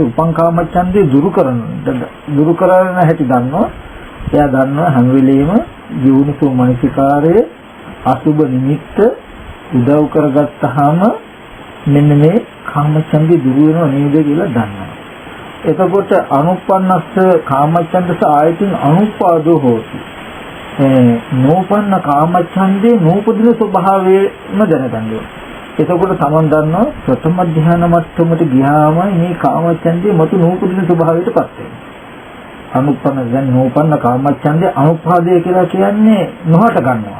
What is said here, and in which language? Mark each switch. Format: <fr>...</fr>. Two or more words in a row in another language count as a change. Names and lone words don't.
<si>උපං කාමච්ඡන්දේ දුරු කරන හැටි දන්නවා. එයා දන්නවා හැම වෙලෙම යෝනිසෝ මනසිකාරය අසුබ නිමිත්ත උදව් කරගත්තාම මෙන්න මේ කාමච්ඡන්දේ දුරු වෙනව නේද කියලා දන්නවා.</si> <pi>එතකොට අනුපන්නස්ස කාමච්ඡන්දස ආයතින් අනුපාදෝ හෝති.</pi> <si>නෝපන්න කාමච්ඡන්දේ නූපදින ස්වභාවයම දැනගන්නවා. එතකොට තමන් දන්නවා ප්‍රථම ධ්‍යාන මට්ටමට ගියාම මේ කාමච්ඡන්දේ මතු නූපදින ස්වභාවයටපත් වෙනවා. අනුපන්න දැන් නෝපන්න කාමච්ඡන්දේ අනුපාදය කියලා කියන්නේ නොහට ගන්නවා.</si>